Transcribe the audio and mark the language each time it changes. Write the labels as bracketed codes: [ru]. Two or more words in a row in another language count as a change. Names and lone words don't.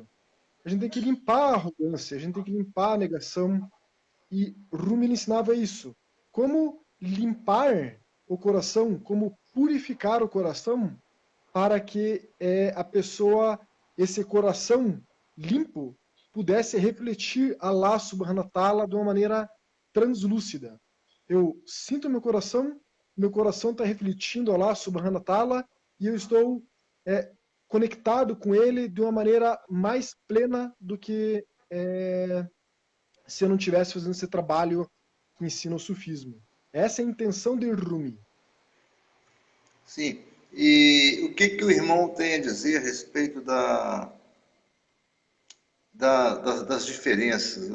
[pt] A gente tem que limpar a arrogância, a gente tem que limpar a negação, e Rumi ensinava isso. como limpar o coração, como purificar o coração para que a pessoa, esse coração limpo, pudesse refletir [ar] الله سبحانه وتعالى [pt] de uma maneira translúcida. Eu sinto meu coração está refletindo [ar] الله سبحانه وتعالى [pt] e eu estou conectado com ele de uma maneira mais plena do que se eu não estivesse fazendo esse trabalho que ensina o sufismo. Essa é a intenção de Rumi. Sim. E o que o irmão tem a dizer a respeito das diferenças?